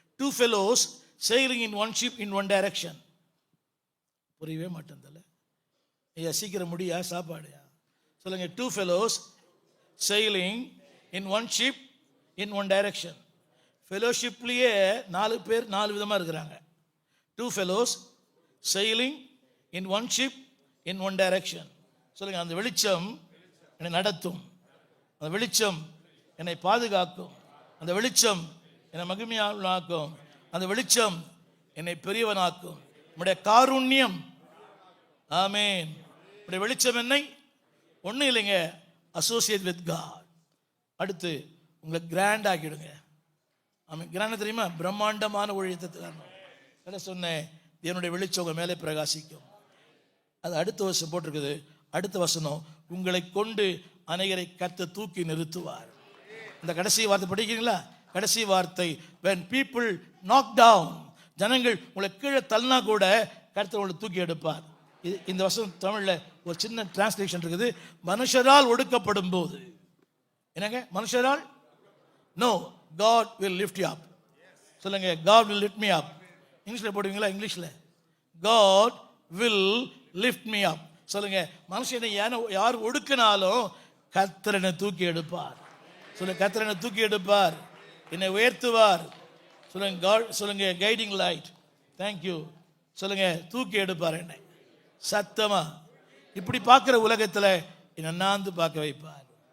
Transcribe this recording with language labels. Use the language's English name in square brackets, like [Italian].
[English] 2 fellows sailing in one ship in one direction. [Tamil] புரியவே மாட்டேன். ஐயா சீக்கிரம் முடியா? சாப்பாடுயா? சொல்லுங்க. [English] 2 fellows sailing in one ship in one direction. [Tamil] ஃபெலோஷிப்லேயே 4 பேர் 4 விதமாக இருக்கிறாங்க. [English] 2 fellows sailing in one ship in one direction. [Tamil] சொல்லுங்க. அந்த வெளிச்சம் என்னை நடத்தும். அந்த வெளிச்சம் என்னை பாதுகாக்கும். அந்த வெளிச்சம் என்னை மகிமையாக்கும். அந்த வெளிச்சம் என்னை பெரியவனாக்கும். நம்முடைய காருண்யம். ஆமேன். உடைய வெளிச்சம் என்னை ஒன்றும் இல்லைங்க, அசோசியேட் வித் காட். அடுத்து உங்களை கிராண்ட் ஆக்கிடுங்க. ஆமாம், கிராண்ட் தெரியுமா? பிரம்மாண்டமான ஊழியத்தை என்ன சொன்னேன்? என்னுடைய வெளிச்சம் உங்கள் மேலே பிரகாசிக்கும். அது அடுத்த வருஷம் போட்டிருக்குது. அடுத்த வசனம், உங்களை கொண்டு அநேகரை கர்த்தர் தூக்கி நிறுத்துவார். இந்த கடைசி வார்த்தை படிக்கிறீங்களா? கடைசி வார்த்தை, [English] when people knock down, [Tamil] ஜனங்கள் உங்களை கீழே தள்ளினா கூட கர்த்தர் உங்களை தூக்கி எடுப்பார். இந்த வசனம் தமிழில் ஒரு சின்ன டிரான்ஸ்லேஷன் இருக்குது. மனுஷரால் ஒடுக்கப்படும் போது, என்னங்க மனுஷரால்? [English] No, God will lift you up. [Tamil] சொல்லுங்க, [English] God will lift me up. [Tamil] இங்கிலீஷில் போடுவீங்களா? இங்கிலீஷில் God will lift me up. சொல்லுங்க, மனுஷனை யார் ஒடுக்கினாலும் கர்த்தர் என்னை தூக்கி எடுப்பார். சொல்லுங்க, கர்த்தர் என்னை தூக்கி எடுப்பார், என்னை உயர்த்துவார். சொல்லுங்க, [English] God, [Tamil] சொல்லுங்க, கைடிங் லைட். தேங்க்யூ. சொல்லுங்க, தூக்கி எடுப்பார் என்னை. சத்தமா இப்படி பார்க்கிற உலகத்தில் என்னை அண்ணாந்து பார்க்க வைப்பார்.